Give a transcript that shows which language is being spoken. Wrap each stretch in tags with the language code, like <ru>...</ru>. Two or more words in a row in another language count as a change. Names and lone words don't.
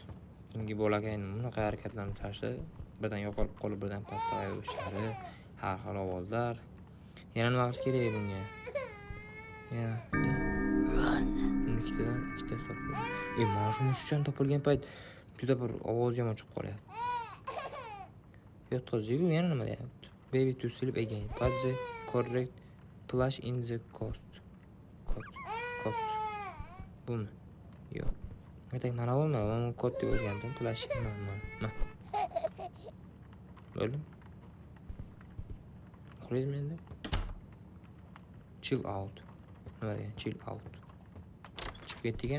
<uz>Chunki bolakayni bunaqa harakatlarni tashlab, birdan yo'qolib qolib, birdan pastga yurishari, har xil ovozlar. Yana nima qilish kerak bunga? Ikkita topildi. Mana shu mushukchani topilgan payt juda bir ovoz yomon chiqib qolyapti. Yotqizdi-ku, yana nima deyapti?</uz> <en>Baby to sleep again. Put the correct plush in the coat.</en> <uz>Bumi? Yo'q. Aytay, mana bu men kod deb o'rgandim. Plush mana. Bo'ldim. Uxlaydimi endi?</uz> <en>Chill out.</en> <uz>Nima degan?</uz> <en>Chill out.</en> <uz>Chiqib ketgan.</uz>